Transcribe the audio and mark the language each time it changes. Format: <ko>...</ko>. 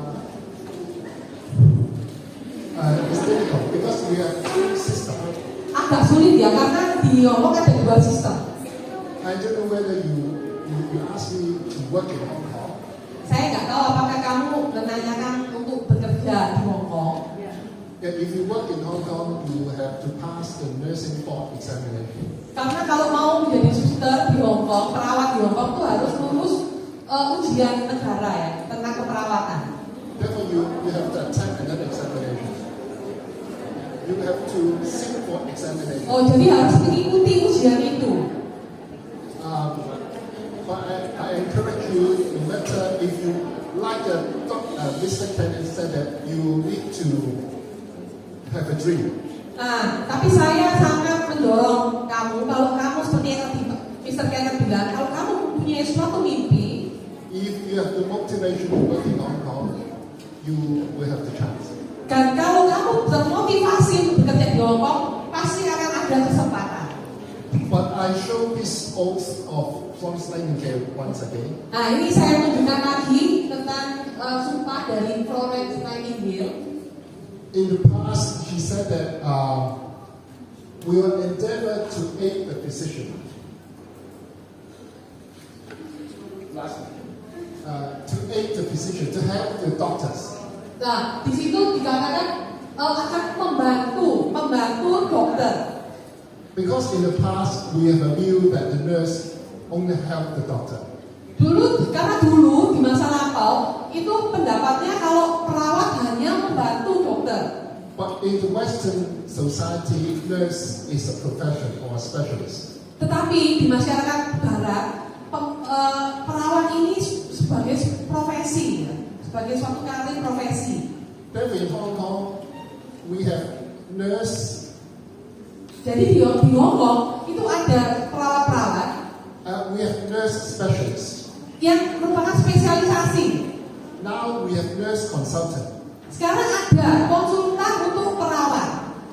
<en>It's difficult because we have two systems.</en> <id>Agak sulit ya karena di Hong Kong ada dua sistem.</id> <en>I don't know whether you ask me to work in Hong Kong.</en> <id>Saya nggak tahu apakah kamu menanyakan untuk bekerja di Hong Kong.</id> <en>Yeah, if you work in Hong Kong, you have to pass the nursing board examination.</en> <id>Karena kalau mau menjadi suster di Hong Kong, perawat di Hong Kong itu harus lulus ujian negara ya tentang keperawatan.</id> <en>Therefore, you have to attend another examination. You have to sit for examination.</en> <id>Oh, jadi harus mengikuti ujian itu.</id> <en>But I encourage you, no matter if you like Mr. Kenneth said that you need to have a dream.</en> <id>Nah, tapi saya sangat mendorong kamu kalau kamu seperti yang tadi Mr. Kenneth bilang, kalau kamu mempunyai suatu mimpi,</id> <en>If you have the motivation to work in Hong Kong, you will have the chance.</en> <id>dan kalau kamu termotivasi untuk bekerja di Hong Kong, pasti akan ada kesempatan.</id> <en>But I show this oath of Florence Nightingale once again.</en> <id>Nah, ini saya tunjukkan lagi tentang sumpah dari Florence Nightingale.</id> <en>In the past, she said that we will endeavor to aid the physician. To aid the physician, to help the doctors.</en> <id>Nah, di situ dikatakan akan membantu dokter.</id> <en>Because in the past, we have a view that the nurse only help the doctor.</en> <id>Karena dulu di masa lampau itu pendapatnya kalau perawat hanya membantu dokter.</id> <en>But in the Western society, nurse is a profession or a specialist.</en> <id>Tetapi di masyarakat Barat, perawat ini sebagai profesi, ya, sebagai suatu karir profesi.</id> <en>Then in Hong Kong, we have nurse.</en> <id>Jadi di Hong Kong itu ada perawat-perawat</id> <en>We have nurse specialists.</en> <id>yang merupakan spesialisasi.</id> <en>Now we have nurse consultant.</en> <id>Sekarang ada konsultan untuk perawat.</id>